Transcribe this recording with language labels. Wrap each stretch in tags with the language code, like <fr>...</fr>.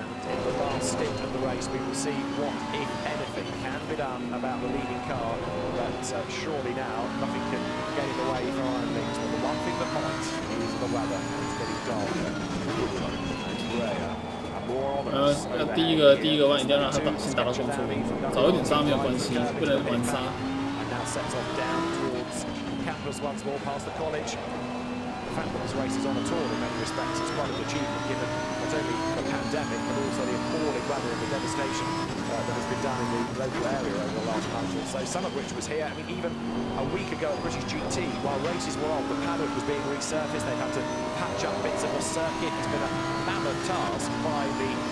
<en>In the last stint of the race, we will see what, if anything, can be done about the leading car. But surely now, nothing can get in the way for Iron Lynx. But the one thing that might is the weather. It's getting darker, cooler, and grayer, and more ominous.</en> <zh>第一个弯一定要让它先打到中速，早一点刹没有关系，不能晚刹。</zh> <en>And now sets off down towards campus once more past the college. The fact that this race is on at all in many respects is quite an achievement given not only the pandemic but also the appalling weather and the devastation that has been done in the local area over the last month or so, some of which was here. I mean, even a week ago at British GT, while races were on, the paddock was being resurfaced. They had to patch up bits of the circuit. It's been a mammoth task by the</en>